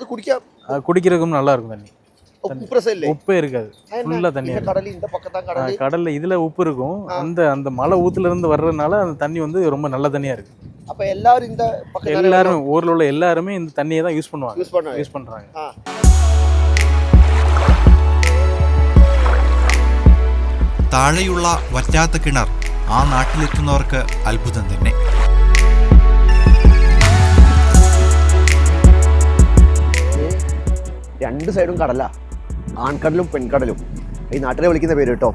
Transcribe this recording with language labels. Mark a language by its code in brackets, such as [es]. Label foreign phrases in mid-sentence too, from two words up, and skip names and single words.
[ta] குடிக்கிறதுக்கும் நல்லா இருக்கும் தண்ணி. உப்பே இருக்காது, ஃபுல்லா தண்ணி. கடல் இந்த பக்கத்தான் கடல். கடல்ல இதுல உப்பு இருக்கும். அந்த மலை ஊத்துல இருந்து வர்றதுனால அந்த தண்ணி வந்து ரொம்ப நல்ல தண்ணியா இருக்கு. அப்ப எல்லாரும் இந்த பக்கத்துல எல்லாரும் ஊர்ல உள்ள எல்லாரும் இந்த தண்ணியை தான் யூஸ் பண்றாங்க. [ml] താഴെയുള്ള വറ്റാത്ത കിണർ ആ നാട്ടിലെത്തുന്നവർക്ക് അത്ഭുതം തന്നെ. രണ്ട് സൈഡും കടല, ആൺകടലും പെൺകടലും ഈ നാട്ടിലെ വിളിക്കുന്ന പേര് കേട്ടോ.